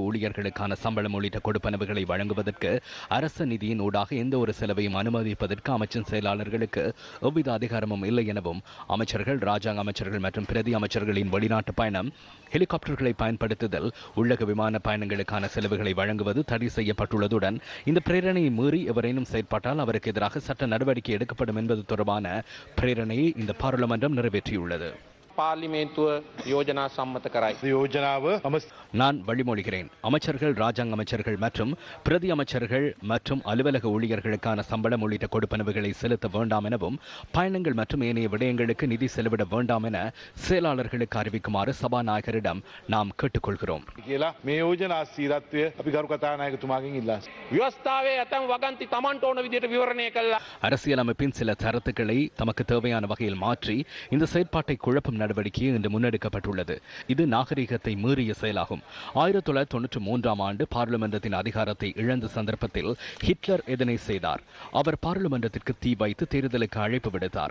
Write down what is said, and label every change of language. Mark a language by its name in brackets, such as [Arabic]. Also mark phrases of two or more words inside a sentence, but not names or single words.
[Tamil] ஊழியர்களுக்கான சம்பளம் உள்ளிட்ட கொடுப்பனவுகளை வழங்குவதற்கு அரசு நிதியின் ஊடாக எந்த ஒரு செலவையும் அனுமதிப்பதற்கு அமைச்சின் செயலாளர்களுக்கு எவ்வித அதிகாரமும் இல்லை எனவும் அமைச்சர்கள், ராஜாங்க அமைச்சர்கள் மற்றும் பிரதி அமைச்சர்களின் வெளிநாட்டு பயணம், ஹெலிகாப்டர்களை பயன்படுத்துதல், உள்ளக விமான பயணங்களுக்கான செலவுகளை வழங்குவது தடை செய்யப்பட்டுள்ளதுடன் இந்த பிரேரணையை மீறி எவரேனும் செயற்பட்டால் அவருக்கு எதிராக சட்ட நடவடிக்கை எடுக்கப்படும் என்பது தொடர்பான பிரேரணையை இந்த பாராளுமன்றம் நிறைவேற்றியுள்ளது. [Sinhala] පාර්ලිමේන්තුව යෝජනා සම්මත කරයි. [Tamil] நான் வழிமொழிகிறேன். அமைச்சர்கள், ராஜாங்க அமைச்சர்கள் மற்றும் பிரதி அமைச்சர்கள் மற்றும் அலுவலக ஊழியர்களுக்கான சம்பளம் உள்ளிட்ட கொடுப்பனவுகளை செலுத்த வேண்டாம் எனவும் பயணங்கள் மற்றும் ஏனைய விடயங்களுக்கு நிதி செலவிட வேண்டாம் என செயலாளர்களுக்கு அறிவிக்குமாறு சபாநாயகரிடம் நாம் கேட்டுக்கொள்கிறோம். [Sinhala] ව්‍යවස්ථාවේ ඇතැම් වගන්ති තමන්ට ඕන විදිහට විවරණය කළා. [Tamil] அரசியலமைப்பின் சில தரத்துக்களை தமக்கு தேவையான வகையில் மாற்றி இந்த செயற்பாட்டை குழப்பும் நடவடிக்கை இன்று முன்னெடுக்கப்பட்டுள்ளது. இது நாகரிகத்தை மீறிய செயலாகும். 1993ஆம் ஆண்டு பார்லிமெண்டத்தின் அதிகாரத்தை இழந்த சந்தர்ப்பத்தில் ஹிட்லர் இதனை செய்தார். அவர் பார்லிமெண்டத்திற்கு தீ வைத்து தேர்தலுக்கு அழைப்பு விடுத்தார்.